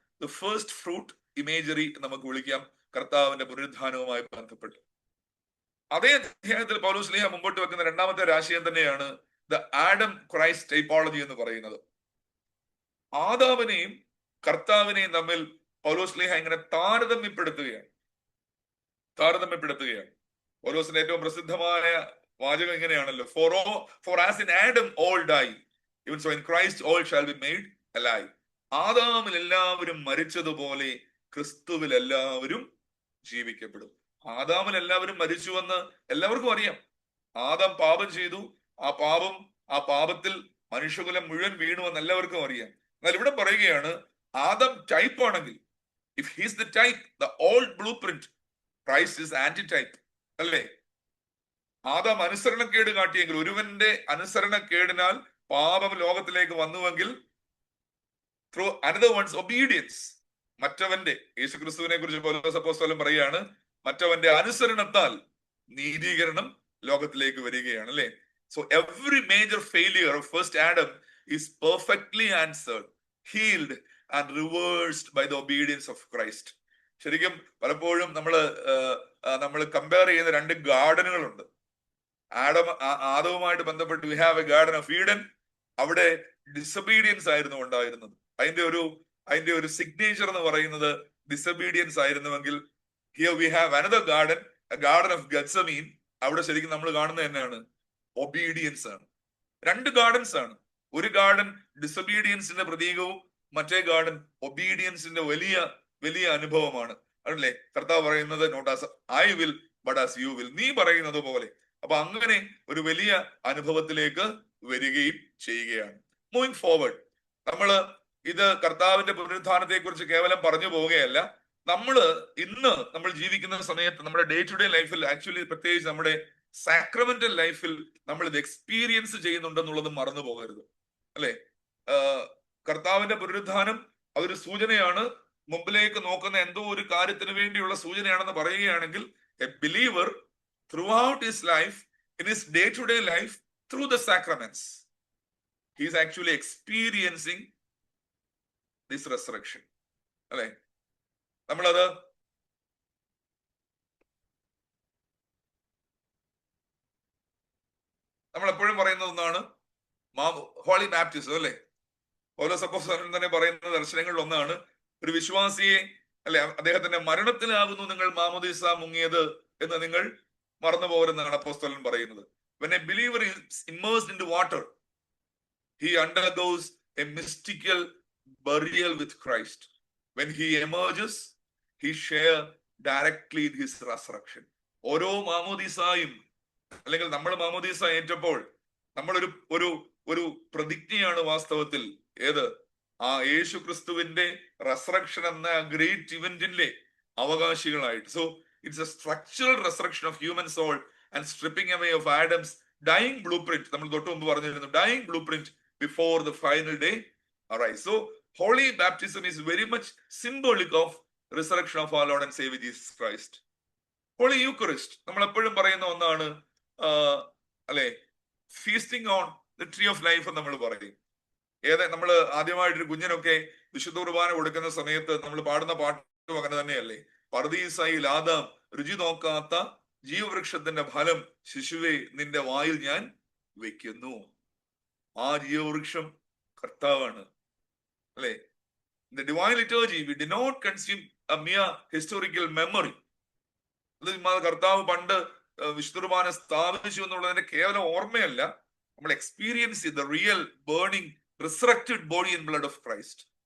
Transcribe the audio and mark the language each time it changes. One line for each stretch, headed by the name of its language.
English: the first fruit imagery
Malayalam: നമുക്ക് വിളിക്കാം കർത്താവിന്റെ പുനരുദ്ധാനവുമായി ബന്ധപ്പെട്ട്. അതേ അധ്യായത്തിൽ പൗലോസ് ശ്ലീഹ മുമ്പോട്ട് വെക്കുന്ന രണ്ടാമത്തെ രാശിയം തന്നെയാണ് ദ ആഡം ക്രൈസ്റ്റ് ടൈപ്പോളജി എന്ന് പറയുന്നത്. ആദാമിനെയും കർത്താവിനെയും തമ്മിൽ പൗലോസ് ശ്ലീഹ ഇങ്ങനെ താരതമ്യപ്പെടുത്തുകയാണ്. പൗലോസിന്റെ ഏറ്റവും പ്രസിദ്ധമായ വാചകം ഇങ്ങനെയാണല്ലോ,
English: for as in Adam all die, even so in Christ all shall be made alive.
Malayalam: ആദാമിൽ എല്ലാവരും മരിച്ചതുപോലെ ക്രിസ്തുവിൽ എല്ലാവരും ജീവിക്കപ്പെടും. ആദാമിൽ എല്ലാവരും മരിച്ചുവെന്ന് എല്ലാവർക്കും അറിയാം. ആദാം പാപം ചെയ്തു, ആ പാപത്തിൽ മനുഷ്യകുലം മുഴുവൻ വീണുവെന്ന് എല്ലാവർക്കും അറിയാം. എന്നാൽ ഇവിടെ പറയുകയാണ്, ആദാം ടൈപ്പ് ആണെങ്കിൽ,
English: If he's the type, the old blueprint, Christ is antitype അല്ലേ.
Malayalam: ആദാം അനുസരണക്കേട് കാട്ടിയെങ്കിൽ, ഒരുവന്റെ അനുസരണക്കേടിനാൽ പാപം ലോകത്തിലേക്ക് വന്നുവെങ്കിൽ,
English: through another one's obedience,
Malayalam: മറ്റവന്റെ, യേശുക്രിസ്തുവിനെ കുറിച്ച് പൗലോസ് അപ്പോസ്തലൻ പറയുകയാണ്, മറ്റവന്റെ അനുസരണത്താൽ നീതീകരണം ലോകത്തിലേക്ക് വരികയാണ് അല്ലെ.
English: So every major failure of first Adam is perfectly answered, healed and reversed by the obedience of Christ.
Malayalam: ശരിക്കും പലപ്പോഴും നമ്മൾ കമ്പയർ ചെയ്യുന്ന രണ്ട് ഗാർഡനുകളുണ്ട്. ആദവുമായിട്ട് ബന്ധപ്പെട്ട്
English: We have a garden of Eden.
Malayalam: അവിടെ ഡിസൊബീഡിയൻസ് ആയിരുന്നു ഉണ്ടായിരുന്നത്. അതിന്റെ ഒരു സിഗ്നേച്ചർ എന്ന് പറയുന്നത് disobedience ആയിരുന്നുവെങ്കിൽ,
English: Here we have another garden, a garden of Gethsemane.
Malayalam: അവിടെ ശരിക്കും നമ്മൾ കാണുന്നത് തന്നെയാണ് ഒബീഡിയൻസ് ആണ്. രണ്ട് ഗാർഡൻസ് ആണ്. ഒരു ഗാർഡൻ ഡിസൊബീഡിയൻസിന്റെ പ്രതീകവും മറ്റേ ഗാർഡൻ ഒബീഡിയൻസിന്റെ വലിയ വലിയ അനുഭവമാണ് അല്ലേ. കർത്താവ് പറയുന്നത്
English: not as I will but as you will,
Malayalam: നീ പറയുന്നത് പോലെ. അപ്പൊ അങ്ങനെ ഒരു വലിയ അനുഭവത്തിലേക്ക് വരികയും ചെയ്യുകയാണ്.
English: moving forward,
Malayalam: ഇത് കർത്താവിന്റെ പുനരുദ്ധാനത്തെ കുറിച്ച് കേവലം പറഞ്ഞു പോവുകയല്ല. ഇന്ന് നമ്മൾ ജീവിക്കുന്ന സമയത്ത് നമ്മുടെ ഡേ ടു ഡേ ലൈഫിൽ, ആക്ച്വലി പ്രത്യേകിച്ച് നമ്മുടെ സാക്രമെന്റൽ ലൈഫിൽ നമ്മൾ ഇത് എക്സ്പീരിയൻസ് ചെയ്യുന്നുണ്ടെന്നുള്ളത് മറന്നു പോകരുത് അല്ലെ. കർത്താവിന്റെ പുനരുദ്ധാനം അതൊരു സൂചനയാണ്, മുമ്പിലേക്ക് നോക്കുന്ന എന്തോ ഒരു കാര്യത്തിന് വേണ്ടിയുള്ള സൂചനയാണെന്ന് പറയുകയാണെങ്കിൽ,
English: A believer throughout his life, in his day-to-day life, through the sacraments, he is actually experiencing this resurrection അല്ലെ.
Malayalam: നമ്മൾ എപ്പോഴും പറയുന്ന ഒന്നാണ് ഹോളി ബാപ്റ്റിസം അല്ലെ. പൗലോസ് അപ്പോസ്തലൻ തന്നെ പറയുന്ന ദർശനങ്ങളിൽ ഒന്നാണ്, ഒരു വിശ്വാസിയെ അല്ലെ, അദ്ദേഹത്തിന്റെ മരണത്തിലാകുന്നു നിങ്ങൾ മാമോദീസ മുങ്ങിയത് എന്ന് നിങ്ങൾ മറന്നു പോകരുതെന്നാണ് അപ്പോസ്തലൻ പറയുന്നത്.
English: When a believer is immersed into water, he undergoes a mystical burial with Christ. When he emerges, he share directly in his resurrection.
Malayalam: ഓരോ മാമോദീസായും അല്ലെങ്കിൽ നമ്മൾ മാമോദീസ ഏറ്റപ്പോൾ നമ്മളൊരു ഒരു ഒരു പ്രതിജ്ഞയാണ് വാസ്തവത്തിൽ ഏത് ആ യേശു ക്രിസ്തുവിന്റെ റെസറക്ഷൻ എന്ന great ഇവന്റിന്റെ അവകാശികളായിട്ട്.
English: So it's a structural resurrection of human soul and stripping away of Adam's dying blueprint.
Malayalam: നമ്മൾ തൊട്ട് മുമ്പ് പറഞ്ഞിരുന്നു
English: Dying blueprint before the final day arise. So holy baptism is very much symbolic of resurrection of our Lord and Savior Jesus Christ. Holy Eucharist
Malayalam: നമ്മൾ എപ്പോഴും പറയുന്ന ഒന്നാണ് അല്ലെ,
English: feasting on the tree of life
Malayalam: നമ്മൾ പറയും. നമ്മൾ ആദ്യമായിട്ടൊരു കുഞ്ഞിനൊക്കെ വിശുദ്ധ കുർബാന കൊടുക്കുന്ന സമയത്ത് നമ്മൾ പാടുന്ന പാട്ടും അങ്ങനെ തന്നെയല്ലേ, പറുദീസയിൽ ആദാം രുചി നോക്കാത്ത ജീവവൃക്ഷത്തിന്റെ ഫലം ശിശുവെ നിന്റെ വായിൽ ഞാൻ വെക്കുന്നു. ആ ജീവവൃക്ഷം കർത്താവാണ് അല്ലെ.
English: The divine liturgy we did not consume a mere historical memory.
Malayalam: കർത്താവ് പണ്ട് വിശുദ്ധ കുർബാന സ്ഥാപിച്ചു എന്നുള്ളതിന്റെ കേവലം ഓർമ്മയല്ല, നമ്മൾ എക്സ്പീരിയൻസ് ചെയ്ത
English: Real burning resurrected body and blood of Christ.